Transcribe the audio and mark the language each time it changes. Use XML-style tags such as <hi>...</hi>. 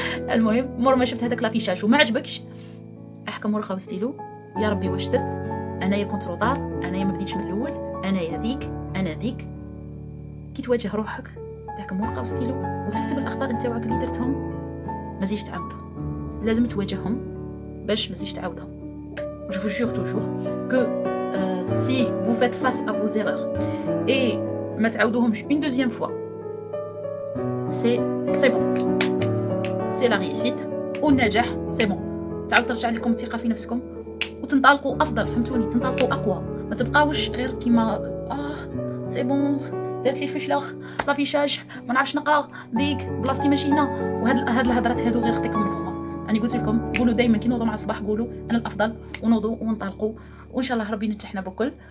<ar>المهم مور ما شفت هذاك لافيشاج وما عجبكش، احكم ورقه وستيلو، يا ربي واش درت، انايا كنت روطار، انايا ما بديتش من الاول، انايا ذيك انا ذيك. كي تواجه روحك تحكم ورقه وستيلو وتكتب الاخطاء نتاعك اللي درتهم، ما زيدش تعاودهم، لازم تواجههم باش ما زيدش تعاودهم.</ar> <fr>Je vous jure toujours que si vous faites face à vos erreurs et</fr> <ar>ما تعاودوهمش</ar> <fr>une deuxième fois, c'est bon, c'est la réussite</fr> <ar>والنجاح</ar> <fr>c'est bon.</fr> <ar>تعاود ترجع لكم الثقه في نفسكم وتنطلقوا افضل، فهمتوني؟ تنطلقوا اقوى، ما تبقاوش غير كيما سي بون درت لي الفشله لافيشاج ما نعرفش نقرا ديك بلاصتي ماشينا. وهاد الهضرات هادو غير خطيكم منهم. انا قلت لكم قولوا دائما كي نوضوا مع الصباح قولوا انا الافضل، ونوضوا وننطلقوا، وان شاء الله ربي ينجحنا بكل.</ar>